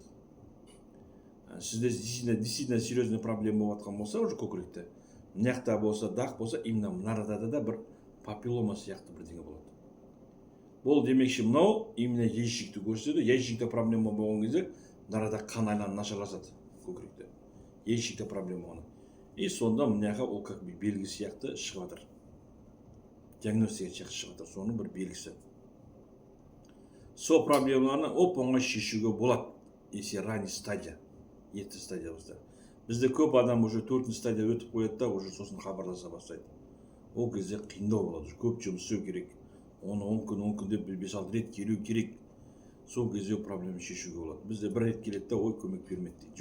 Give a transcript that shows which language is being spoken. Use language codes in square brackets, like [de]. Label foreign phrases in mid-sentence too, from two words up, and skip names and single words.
[kk] Сізде [ru] действительно серьезный проблема [kk] болып жатқан болса, уже көкіректе, мынаяқта болса, дақ болса, именно мынарада да бір папиллома сияқты бірдеңе болады. Бұл демекші мынау именно яичникті көрсетеді. Яичникте проблема болған кезде мынарада қан айланып нашарласады көкіректе. Яичникте проблема болған. И сонда мынаяққа ол [ru] как бы [kk] белгі сияқты шығып жатыр. Диагностика сияқты шығып жатыр, соның бір белгісі. Сол проблемаларны оп-оңай шешуге болады, [ru] если ранний стадия, [kk] ерте стадия болса. Бізде көп адам уже 4-ші стадия өтіп қояды да, уже сосын хабарласа бастайды. Ол кезде қиындау болады, көп жұмыс істеу керек. Оны 10 күн деп 5-6 рет келу керек. Сол кезде проблема шешуге болады. Бізде бір рет келеді, ой, көмек бермеді дейді.